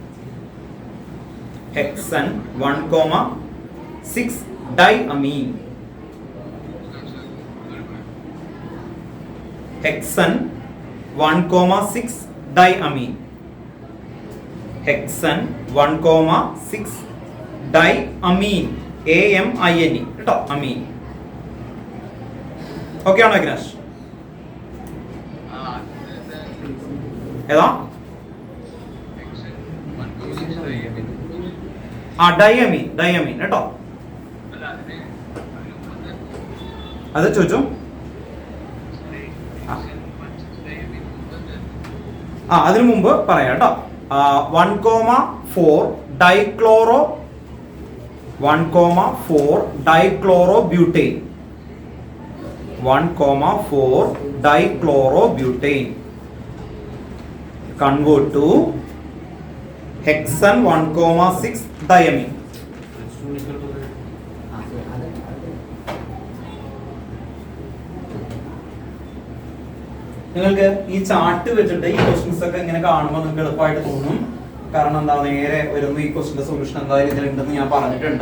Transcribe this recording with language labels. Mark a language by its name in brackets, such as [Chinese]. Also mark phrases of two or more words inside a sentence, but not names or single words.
[English] Hexane 1,6 diamine. Hexane 1,6 diamine. Hexane 1,6 diamine. [Malayalam] AMINE കേട്ടോ. അമീൻ. ഓക്കെ ആണോ അഗ്നാഷ്? ഏതാ? ഡയമീൻ കേട്ടോ. അത് ചോദിച്ചോ. അതിനു മുമ്പ് പറയാം കേട്ടോ. [English] 1,4 dichloro 1,4 dichlorobutyne 1,4 dichlorobutyne convert to hexane 1,6 diamine. [Malayalam] നിങ്ങൾക്ക് ഈ ചാർട്ട് വെച്ചിട്ട് ഈ ക്വസ്റ്റ്യൻസ് ഒക്കെ ഇങ്ങനെ കാണുമ്പോൾ നിങ്ങൾക്ക് എളുപ്പമായിട്ട് തോന്നും. കാരണം എന്താ, നേരെ വരുന്ന ഈ ക്വസ്റ്റിന്റെ സൊല്യൂഷൻ എന്തായാലും ഇതിലുണ്ടെന്ന് ഞാൻ പറഞ്ഞിട്ടുണ്ട്.